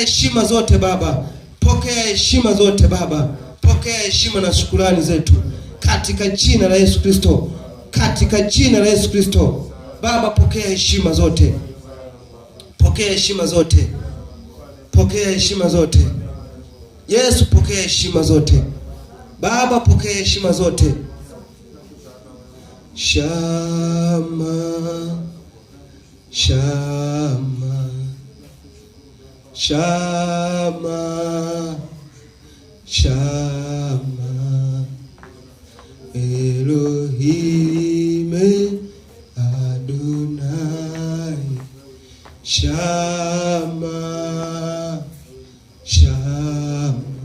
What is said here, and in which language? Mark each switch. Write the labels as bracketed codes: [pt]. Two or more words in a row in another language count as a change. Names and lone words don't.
[sw] Pokea heshima zote Baba, pokea heshima zote Baba, pokea heshima na shukrani zetu katika jina la Yesu Kristo, katika jina la Yesu Kristo. Baba, pokea heshima zote, pokea heshima zote, pokea heshima zote. Yesu, pokea heshima zote. Baba, pokea heshima zote. [he] שמע, שמע, שמע, שמע, אלהים אדני, שמע, שמע,